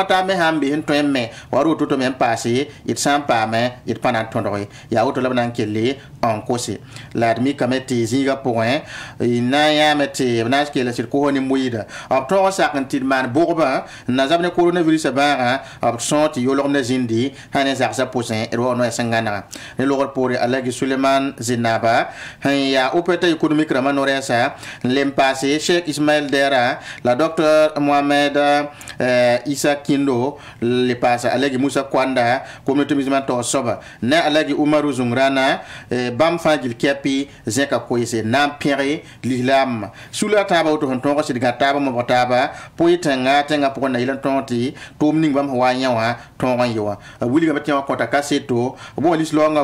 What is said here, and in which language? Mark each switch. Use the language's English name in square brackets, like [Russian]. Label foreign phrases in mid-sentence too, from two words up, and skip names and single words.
[Mossi] taa me sãn be sẽn tõe n me wa roto tɩ me n paase d sã n paame d pa na n tõdge yaa woto la b na n kelle n kose la d mikame tɩ zĩigã pʋgẽ y na n yãame tɩ b na n kell sɩd kosã ne moɩɩda b tõg n sak n tɩ d maan bʋgbã n na zab ne coronavirusã bãagã b sõog tɩ yolgem na zĩndi sã ne zagsã pʋsẽ d wa noɛ sẽn gãnega ne logd poore alagi Suleiman Zinaba sẽn yaa [French] opérateur économique [Mossi] rãmbã no-rɛɛsa n lem paase Cheikh Ismaël Dera la docteur Mohamed Issa Kindo le paasa alagi Moussa Kwanda [French] communauté musulmane [Mossi] tɔg soaba ne alagi Umaru Zungrana bãmb fãa gil kɛpɩ zẽka koeese na n pẽge lislaamã sula taaba woto sẽn tõog sɩd gã taaba mobg taaba pʋ y tẽnga pʋgẽ na yɩl n tõog tɩ tʋʋm ning bãmb sẽn wa n yã wã tõog n yɩ wã b wilgame tɩ yã wã kõta kaseto b wa lislaoongã